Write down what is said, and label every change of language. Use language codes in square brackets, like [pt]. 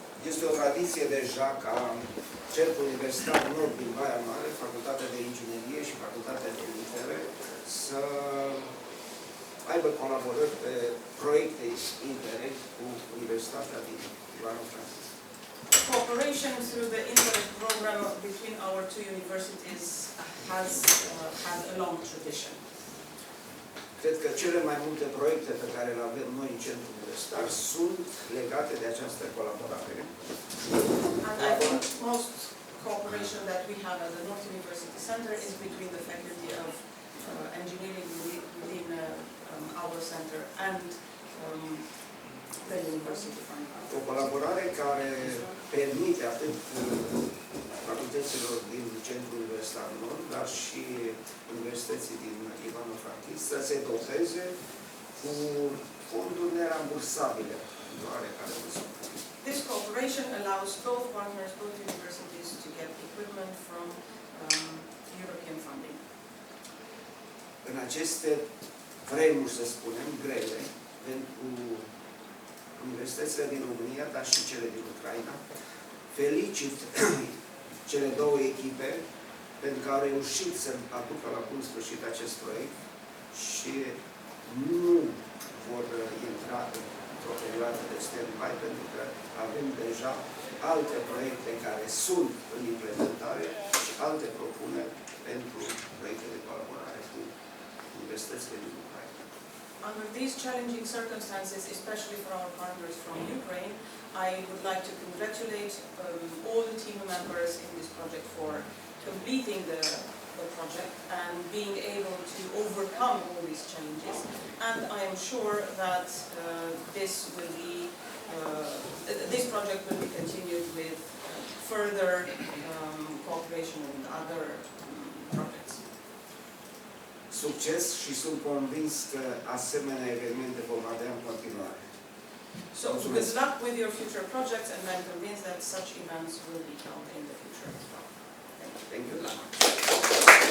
[ro] Este o tradiție deja ca Centrul Universitar Nord din Baia Mare, Facultatea de Inginerie și Facultatea de Litere să aibă colaborări pe proiecte interreg cu Universitatea din Ivano-Frankivsk. [en] Cooperation through the Interreg program between our two universities has had a long tradition. [ro] Cred că cele mai multe proiecte pe care le avem noi în Centrul Universitar sunt legate de această colaborare. [en] And I think most cooperation that we have at the North University Center is between the Faculty of Engineering within our center and the University of [ro] O colaborare care permite atât facultăților din Centrul Universitar Nord, dar și Universității din Ivano-Frankivsk să se doteze cu fonduri nerambursabile în oarecare măsură. [en] This cooperation allows both partners, both universities, to get equipment from European funding. [ro] În aceste vremuri, să spunem, grele, pentru universitățile din România, dar și cele din Ucraina, felicit cele două echipe pentru că au reușit să aducă la bun sfârșit acest proiect și nu vor intra într-o perioadă de stand-by, pentru că avem deja alte proiecte care sunt în implementare și alte propuneri pentru proiecte de colaborare cu universitățile din Ucraina. [en] Under these challenging circumstances, especially for our partners from Ukraine, I would like to congratulate all the team members in this project for completing the project and being able to overcome all these challenges. And I am sure that this project will be continued with further cooperation and other projects. [ro] Succes și sunt convins că asemenea evenimente vom avea în continuare. [en] So good luck with your future projects, and I'm convinced that such events will be held in the future as well. Thank you.